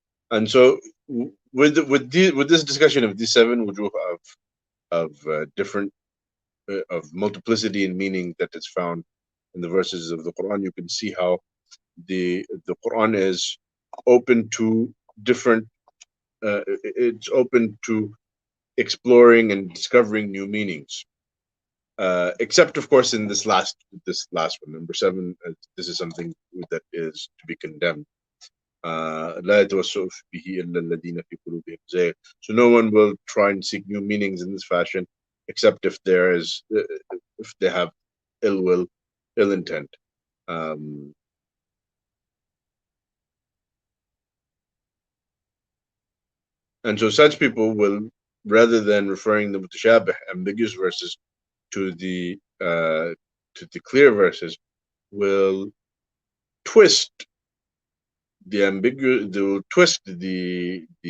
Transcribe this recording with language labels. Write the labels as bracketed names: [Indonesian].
[English] And so with this discussion of these 7 wujuh of different of multiplicity in meaning that is found in the verses of the Quran, you can see how the Quran is open to different it's open to exploring and discovering new meanings. except of course in this last one, number 7. This is something that is to be condemned. [Arabic] لا يتوسع به إلا الذين في قلوبهم زيغ. [English] So no one will try and seek new meanings in this fashion, except if they have ill will, ill intent. And so such people will, rather than referring the mutashabih, ambiguous verses, to the clear verses, will twist the ambiguous, they will twist the